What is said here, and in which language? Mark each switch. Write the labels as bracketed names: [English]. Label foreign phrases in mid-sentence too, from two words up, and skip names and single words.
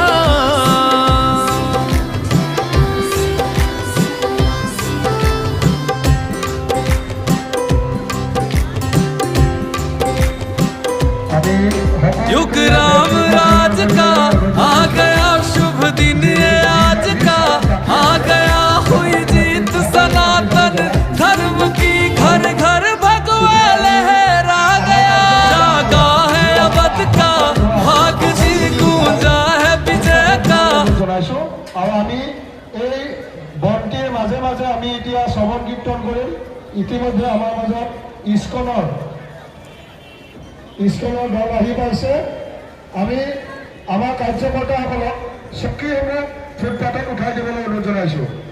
[Hindi] युग राम राज का आ गया शुभ दिन ये आज का, आ गया हुई जीत सनातन धर्म की, घर घर भगवा लहरा गया। जागा है अवध का भाग जी, गूंजा है विजय का। [Assamese] আমি এই বন্তিৰ মাজে মাজে আমি এতিয়া শ্ৰৱণ কীৰ্তন কৰিম। ইতিমধ্যে আমাৰ মাজত ইস্কনৰ দল আহি পাইছে। আমি আমাৰ কাৰ্যকৰ্তাসকলক সক্ৰিয়ভাৱে ফুটপাথত উঠাই দিবলৈ অনুৰোধ জনাইছোঁ।